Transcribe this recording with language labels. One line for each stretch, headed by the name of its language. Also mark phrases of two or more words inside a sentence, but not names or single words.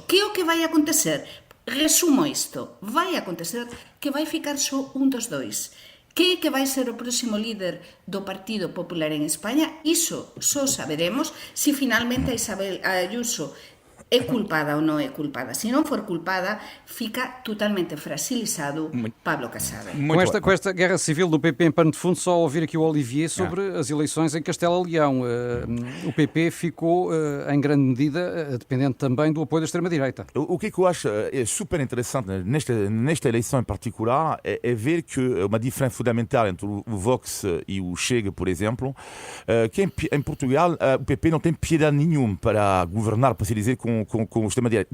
Galician: Que é o que vai acontecer? Resumo isto. Vai acontecer que vai ficar só un dos dois. Que vai ser o próximo líder do Partido Popular en España? Iso só saberemos se finalmente a Isabel Ayuso é culpada ou non é culpada. Se non for culpada, fica totalmente fragilizado Pablo Casado.
Portuguese: Com esta guerra civil do PP em pano de fundo, só ouvir aqui o Olivier sobre as eleições em Castela-Leão. O PP ficou, em grande medida, dependente também do apoio da extrema-direita. O que eu acho é super interessante nesta eleição em particular é ver que uma diferença fundamental entre o Vox e o Chega, por exemplo, que em Portugal o PP não tem piedade nenhuma para governar, para se dizer, com o extrema-direita.